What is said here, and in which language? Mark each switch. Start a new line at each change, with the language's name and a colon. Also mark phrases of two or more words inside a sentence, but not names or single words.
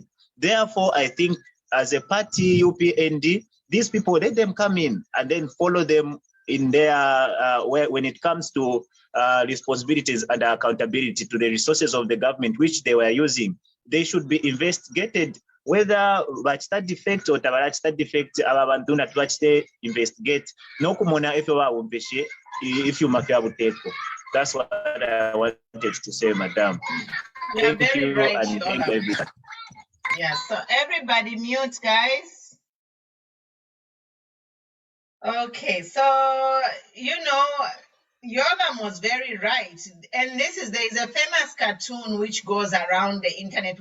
English: Therefore, I think as a party, UPND, these people, let them come in and then follow them in their, when it comes to responsibilities and accountability to the resources of the government, which they were using. They should be investigated, whether
Bemba: bachita defect
English: or
Bemba: tabarachita defect, abantu na twachite investigate. No kumona
English: if you make
Bemba: abuteko.
English: That's what I wanted to say, Madam. Thank you, right, and thank everybody. Yeah, so everybody mute, guys. Okay, so Yolam was very right, and there is a famous cartoon which goes around the internet.